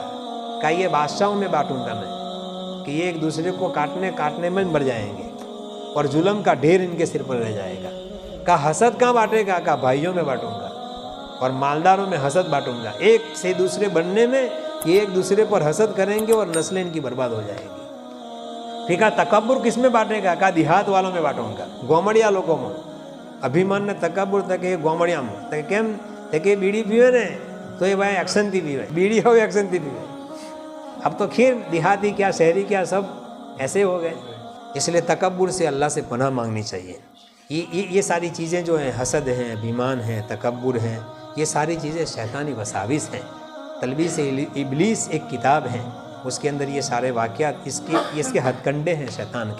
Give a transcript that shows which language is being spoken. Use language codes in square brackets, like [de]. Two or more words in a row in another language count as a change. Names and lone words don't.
[ur] کہا یہ بادشاہوں میں بانٹوں گا میں, کہ یہ ایک دوسرے کو کاٹنے میں مر جائیں گے, اور ظلم کا ڈھیر ان کے سر پر رہ جائے گا. کہا حسد کہاں بانٹے گا؟ کہا بھائیوں میں بانٹوں گا. اور مالداروں میں حسد بانٹوں گا. ایک سے دوسرے بننے میں یہ ایک دوسرے پر حسد کریں گے اور نسلیں ان کی برباد ہو جائے گی. پھر کہا تکبر کس میں بانٹے گا؟ کہا دیہات والوں میں بانٹوں گا, گومڑیا لوگوں میں. [gu] અભિમાન ને તકબુર તકે ગોમડિયામાં તકે કેમ તકે બીડી પીવે ને તો એ ભાઈ એક્શનથી પીવે, બીડી હવે એક્શનથી પીવે. [ur] اب تو خیر دیہاتی کیا شہری کیا سب ایسے ہو گئے. اس لیے تکبر سے اللہ سے پناہ مانگنی چاہیے. یہ ساری چیزیں جو ہیں, حسد ہیں, ابھیمان ہیں, تکبر ہیں, یہ ساری چیزیں شیطانی وساوس ہیں. تلبیس ابلیس ایک کتاب ہے, اس کے اندر یہ سارے واقعات اس کے ہتھ کنڈے ہیں شیطان کے.